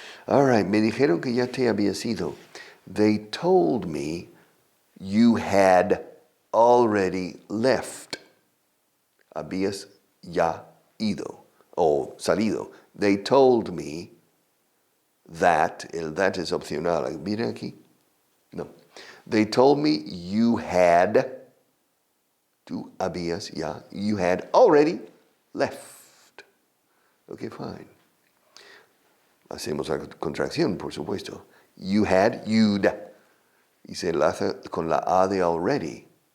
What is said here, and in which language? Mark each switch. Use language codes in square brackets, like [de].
[en] All right, [es] me dijeron que ya te habías ido. [en] They told me you had already left. [es] Habías ya ido, o salido. [en] They told me that, el that is opcional. [es] Mira aquí. No. [en] They told me you had, [es] tú habías ya, [en] you had already left. Okay, fine. [es] Hacemos la contracción, por supuesto. [en] You had, you'd. [es] Y se enlaza con la A de already.